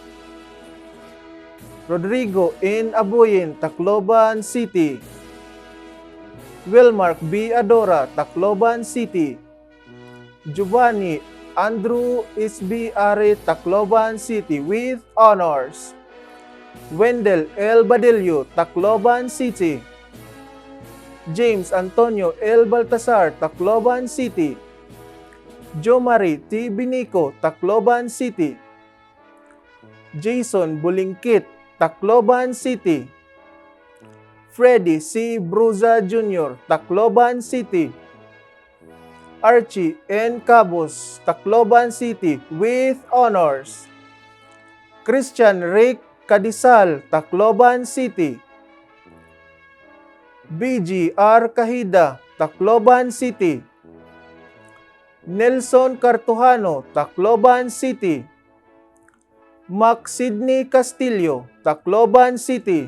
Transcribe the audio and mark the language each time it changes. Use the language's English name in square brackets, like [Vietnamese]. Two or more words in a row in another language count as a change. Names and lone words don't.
[English] Rodrigo N. Aboyin, Tacloban City. Wilmark B. Adora, Tacloban City. Giovanni Andrew S.B. Are, Tacloban City with honors. Wendell L. Badillo, Tacloban City. James Antonio L. Baltasar, Tacloban City. Jomari T. Binico, Tacloban City. Jason Bulingkit, Tacloban City. Freddy C. Bruza Jr., Tacloban City. Archie N. Cabos, Tacloban City with honors. Christian Rick Cadisal, Tacloban City. BG R. Kahida, Tacloban City. Nelson Cartujano, Tacloban City. Mac Sidney Castillo, Tacloban City.